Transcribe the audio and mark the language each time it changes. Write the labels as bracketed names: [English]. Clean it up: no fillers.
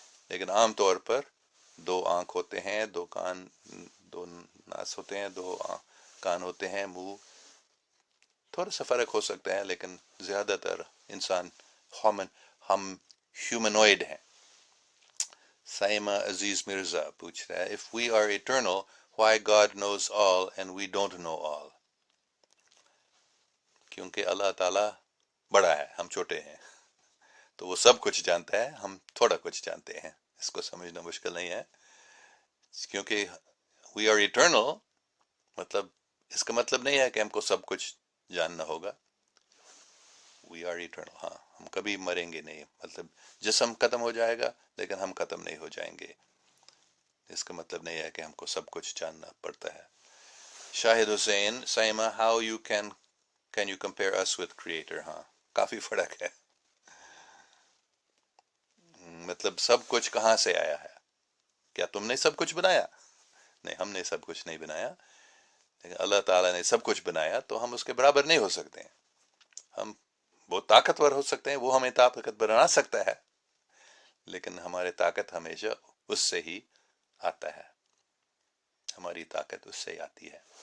[Urdu] لیکن عام طور پر 2 آنکھ ہوتے ہیں، 2 کان، 2 ناس ہوتے ہیں، 2 کان ہوتے ہیں، منہ. تھوڑا سا فرق ہو سکتا ہے لیکن زیادہ تر انسان ہم ہیومنوئڈ ہیں. [English] Saima Aziz Mirza [Urdu] پوچھ رہا ہے [English] if we are eternal why God knows all and we don't know all. [Urdu] کیونکہ اللہ تعالیٰ بڑا ہے، ہم چھوٹے ہیں، تو وہ سب کچھ جانتا ہے، ہم تھوڑا کچھ جانتے ہیں. اس کو سمجھنا مشکل نہیں ہے. کیونکہ [English] we are eternal [Urdu] مطلب اس کا مطلب نہیں ہے کہ ہم کو سب کچھ جاننا ہوگا. [English] we are eternal، [Urdu] ہاں ہم کبھی مریں گے نہیں. مطلب جسم ختم ہو جائے گا لیکن ہم ختم نہیں ہو جائیں گے. اس کا مطلب نہیں ہے کہ ہم کو سب کچھ جاننا پڑتا ہے. [English] Shahid Hussain, Saima how you can you compare us with creator. [Urdu] ہاں کافی فرق ہے. مطلب سب کچھ کہاں سے آیا ہے؟ کیا تم نے سب کچھ بنایا؟ نہیں، ہم نے سب کچھ نہیں بنایا، لیکن اللہ تعالیٰ نے سب کچھ بنایا تو ہم اس کے برابر نہیں ہو سکتے ہیں. ہم بہت طاقتور ہو سکتے ہیں، وہ ہمیں طاقت بنا سکتا ہے، لیکن ہماری طاقت ہمیشہ اس سے ہی آتا ہے، ہماری طاقت اس سے ہی آتی ہے.